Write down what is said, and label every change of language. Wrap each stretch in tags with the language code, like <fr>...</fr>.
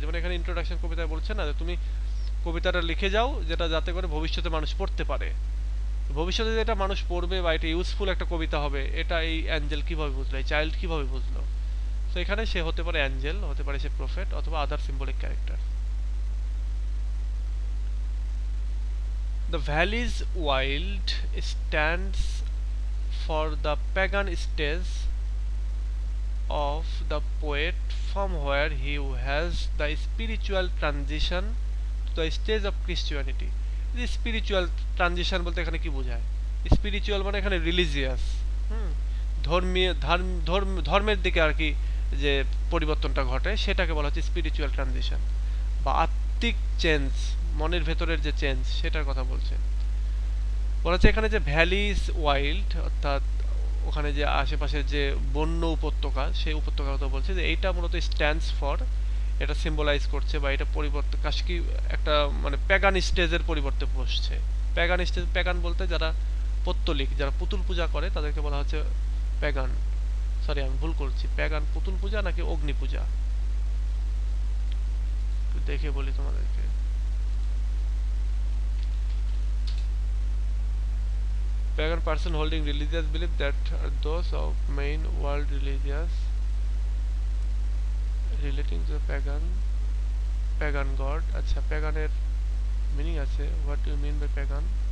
<bn>যেমন এখানে ইন্ট্রোডাকশন কবিতায় বলছে না যে তুমি কবিতাটা লিখে যাও যেটা যাতে করে ভবিষ্যতে মানুষ পড়তে পারে। ভবিষ্যতে যেটা মানুষ পড়বে বা এটা ইউজফুল একটা কবিতা হবে, এটা এই অ্যাঞ্জেল কিভাবে বুঝলো, এই চাইল্ড কিভাবে বুঝলো। তো এখানে সে হতে পারে অ্যাঞ্জেল, হতে পারে সে প্রফেট, অথবা আদার symbolic character.</bn> <en>The valley's wild stands for the pagan stage of the poet, from where he has the spiritual transition to the stage of Christianity।</en> <bn>Spiritual transition বলতে এখানে কি বোঝায়, স্পিরিচুয়াল মানে এখানে রিলিজিয়াস, ধর্মীয় ধর্মের দিকে আর কি যে পরিবর্তনটা ঘটে সেটাকে বলা হচ্ছে স্পিরিচুয়াল ট্রানজিশন বা আত্মিক চেঞ্জ, মনের ভেতরের যে চেঞ্জ সেটার কথা বলছে। বলা হচ্ছে এখানে যে ভ্যালিজ ওয়াইল্ড অর্থাৎ ওখানে যে আশেপাশের যে বন্য উপত্যকা সেই উপত্যকার কথা বলছে যে এইটা মূলত স্ট্যান্ডস ফর, এটা সিম্বলাইজ করছে বা এটা পরিবর্তে কাশকি একটা মানে প্যাগান স্টেজের পরিবর্তে বসছে। প্যাগান স্টেজ, প্যাগান বলতে যারা পত্তলিক, যারা পুতুল পূজা করে তাদেরকে বলা হচ্ছে প্যাগান। সরি আমি ভুল করছি, প্যাগান পুতুল পূজা নাকি অগ্নি পূজা একটু দেখে বলি তোমাদেরকে।</bn> <en>Pagan person holding religious belief that are those of main world religious relating to the pagan god।</en> <bn>আচ্ছা প্যাগানের মিনিং আছে,</bn> <en>what do you mean by pagan?</en>